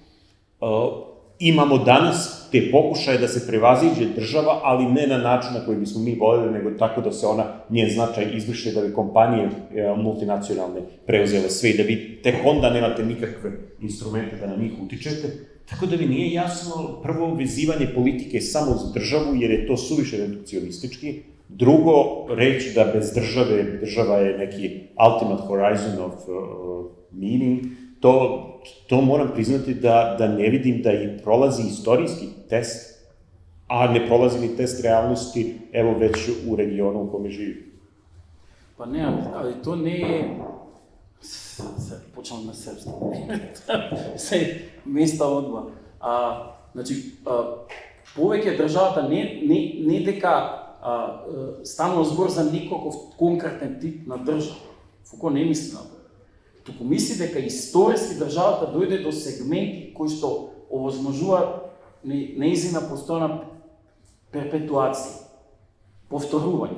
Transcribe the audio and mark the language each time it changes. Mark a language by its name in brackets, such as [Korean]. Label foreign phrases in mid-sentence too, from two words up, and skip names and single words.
[Serbian] Imamo danas te pokušaje da se prevaziđe država, ali ne na način na koji bismo mi voljeli, nego tako da se njen značaj izbriše, da bi kompanije multinacionalne preuzele sve i da vi tek onda nemate nikakve instrumente da na njih utičete. Tako da mi nije jasno, prvo, vezivanje politike samo za državu, jer je to suviše redukcionistički. Drugo, reći da bez država je neki [English] ultimate horizon of meaning, [Serbian] to moram priznati da ne vidim da i prolazi istorijski test, a ne prolazi ni test realnosti, evo već u regionu u kome živi. Pa ne, ali to ne je... Počnem na srpskom. [Macedonian] Се места одва. Значи, повеќе државата не дека станува збор за некаков конкретен тип на држава. Фуко не мисли на тоа. Туку мисли дека историски државата дојде до сегменти кои што овозможуваат неизина постојна перпетуација, повторување.